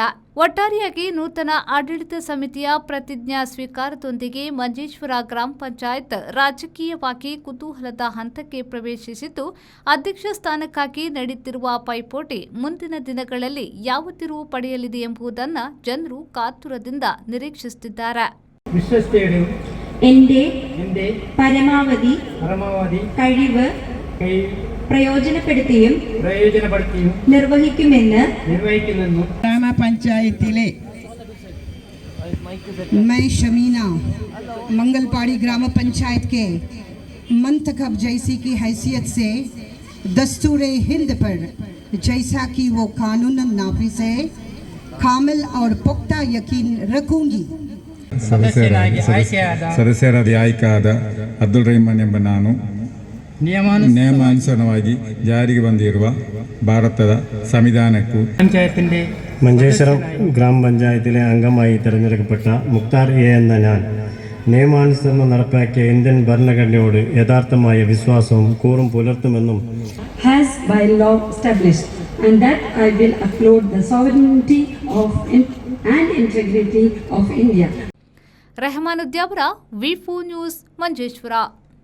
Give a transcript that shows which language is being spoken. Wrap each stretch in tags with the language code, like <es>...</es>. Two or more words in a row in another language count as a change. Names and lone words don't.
<kn>ಒಟ್ಟಾರೆಯಾಗಿ ನೂತನ ಆಡಳಿತ ಸಮಿತಿಯ ಪ್ರತಿಜ್ಞಾ ಸ್ವೀಕಾರದೊಂದಿಗೆ ಮಂಜೇಶ್ವರ ಗ್ರಾಮ ಪಂಚಾಯತ್ ರಾಜಕೀಯವಾಗಿ ಕುತೂಹಲದ ಹಂತಕ್ಕೆ ಪ್ರವೇಶಿಸಿದ್ದು, ಅಧ್ಯಕ್ಷ ಸ್ಥಾನಕ್ಕಾಗಿ ನಡೆಯುತ್ತಿರುವ ಪೈಪೋಟಿ ಮುಂದಿನ ದಿನಗಳಲ್ಲಿ ಯಾವ ತಿರುವು ಪಡೆಯಲಿದೆ ಎಂಬುದನ್ನು ಜನರು ಕಾತುರದಿಂದ ನಿರೀಕ್ಷಿಸುತ್ತಿದ್ದಾರೆ.</kn> <ml>എന്റെ പരമാവധി കഴിവ് പ്രയോജനപ്പെടുത്തിയും നിർവഹിക്കുമെന്ന്</ml> <ur>ഗ്രാമപഞ്ചായത്തിലെ میں شمینہ منگلپاڑی گرام پنچایت کے منتخب جیسی کی حیثیت سے دستورِ ہند پر جیسا کہ وہ قانون نافذ ہے کامل اور پختہ یقین رکھوں گی.</ur> <kn>ಸದಸ್ಯರಾಗಿ ಆಯ್ಕೆಯಾದ ಅಬ್ದುಲ್ ರಹೀಮನ್ ಎಂಬ ನಾನು ನಿಯಮಾನುಸಾರವಾಗಿ ಜಾರಿಗೆ ಬಂದಿರುವ ಭಾರತದ ಸಂವಿಧಾನಕ್ಕೂ</kn> <ml>മഞ്ചേശ്വരം ഗ്രാമപഞ്ചായത്തിലെ അംഗമായി തിരഞ്ഞെടുക്കപ്പെട്ട മുക്താർ എ എന്ന ഞാൻ നിയമാനുസരണം നടപ്പാക്കിയ ഇന്ത്യൻ ഭരണഘടനയോട് യഥാർത്ഥമായ വിശ്വാസവും കൂറും പുലർത്തുമെന്നും</ml> <en>has by law established and that I will uphold the sovereignty of and integrity of India.</en> <kn>ರೆಹಮಾನುದ್ಯಾವರ ವಿ4 ನ್ಯೂಸ್ ಮಂಜೇಶ್ವರ.</kn>